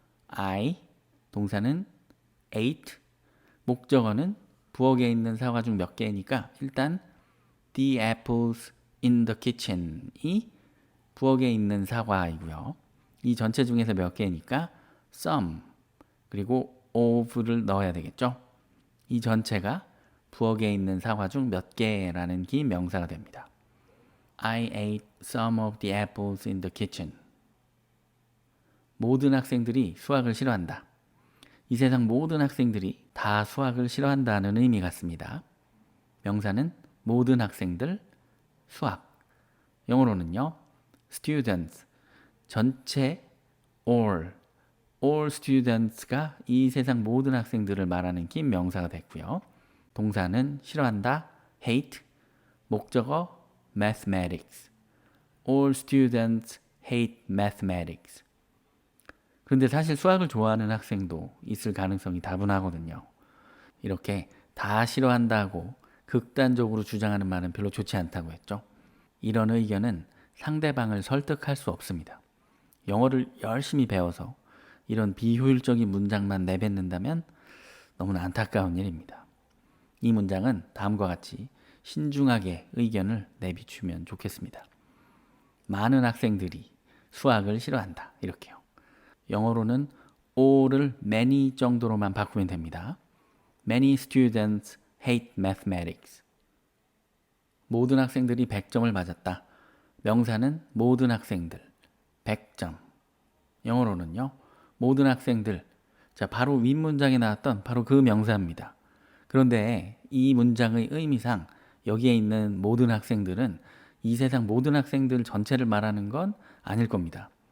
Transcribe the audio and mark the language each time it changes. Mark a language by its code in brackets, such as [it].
[ko] I, 동사는 ate, 목적어는 부엌에 있는 사과 중 몇 개니까 일단 [en] the apples in the kitchen [ko] 이 부엌에 있는 사과이고요. 이 전체 중에서 몇 개니까 some, 그리고 of를 넣어야 되겠죠. 이 전체가 부엌에 있는 사과 중 몇 개라는 긴 명사가 됩니다. [en] I ate some of the apples in the kitchen. [ko] 모든 학생들이 수학을 싫어한다. 이 세상 모든 학생들이 다 수학을 싫어한다는 의미 같습니다. 명사는 모든 학생들, 수학. 영어로는요. students, 전체 [en] all students [ko] 가 이 세상 모든 학생들을 말하는 긴 명사가 됐고요. 동사는 싫어한다, hate, 목적어 mathematics. [en] All students hate mathematics. [ko] 그런데 사실 수학을 좋아하는 학생도 있을 가능성이 다분하거든요. 이렇게 다 싫어한다고 극단적으로 주장하는 말은 별로 좋지 않다고 했죠. 이런 의견은 상대방을 설득할 수 없습니다. 영어를 열심히 배워서 이런 비효율적인 문장만 내뱉는다면 너무나 안타까운 일입니다. 이 문장은 다음과 같이 신중하게 의견을 내비추면 좋겠습니다. 많은 학생들이 수학을 싫어한다. 이렇게요. 영어로는 all을 many 정도로만 바꾸면 됩니다. [en] Many students hate mathematics. [ko] 모든 학생들이 100점을 맞았다. 명사는 모든 학생들, 100점. 영어로는요. 모든 학생들. 자, 바로 윗문장에 나왔던 바로 그 명사입니다. 그런데 이 문장의 의미상 여기에 있는 모든 학생들은 이 세상 모든 학생들 전체를 말하는 건 아닐 겁니다.